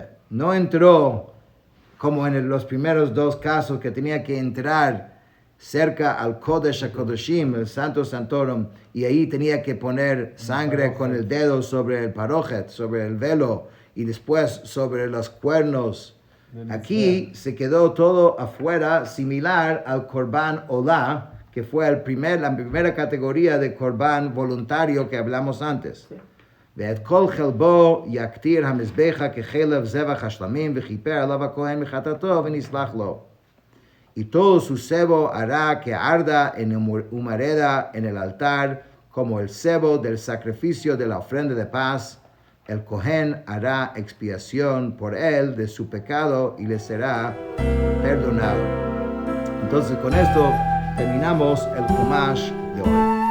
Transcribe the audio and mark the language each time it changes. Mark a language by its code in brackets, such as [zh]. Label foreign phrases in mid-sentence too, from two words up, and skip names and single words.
[es] No entró como en los primeros 2 casos que tenía que entrar cerca al [he] קודש הקודשים, [es] el Santo Santorum, y ahí tenía que poner sangre con el dedo sobre el parochet, sobre el velo, y después sobre los cuernos. Aquí se quedó todo afuera, similar al [he] קרבן עולה, [es] que fue la primera categoría de Korban voluntario que hablamos antes. [he] ואת כל חלבו יקטיר המזבח כחלב זבח השלמים וכיפר עליו הכהן מחטאתו ונסלח לו. [es] Y todo su cebo hará que arda en humareda en el altar como el cebo del sacrificio de la ofrenda de paz, el Cohen hará expiación por él de su pecado y le será perdonado. Entonces con esto terminamos el Chumash de hoy.